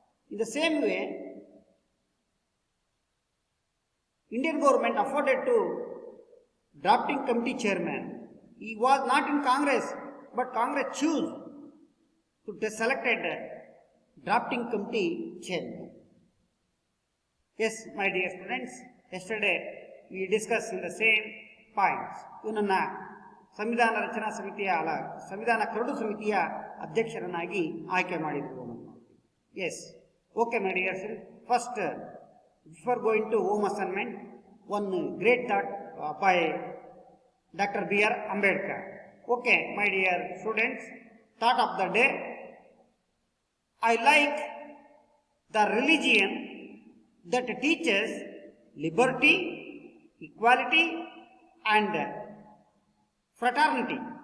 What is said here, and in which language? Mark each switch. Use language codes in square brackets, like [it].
[en] In the same way, Indian government afforded to drafting committee chairman. He was not in Congress, but Congress chose to selected drafting committee chairman. Yes, my dear students, yesterday we discussed in the same points. [kn] ಇವನನ್ನ ಸಂವಿಧಾನ ರಚನಾ ಸಮಿತಿಯ ಸಂವಿಧಾನ curd ಸಮಿತಿಯ ಅಧ್ಯಕ್ಷರನ್ನಾಗಿ ಆಯ್ಕೆ ಮಾಡಿದ್ರು. [en] Yes, okay, my dear students. First, before going to home assignment, one great thought by Dr. B.R. Ambedkar. Okay, my dear students, thought of the day. I like the religion that teaches liberty, equality and fraternity.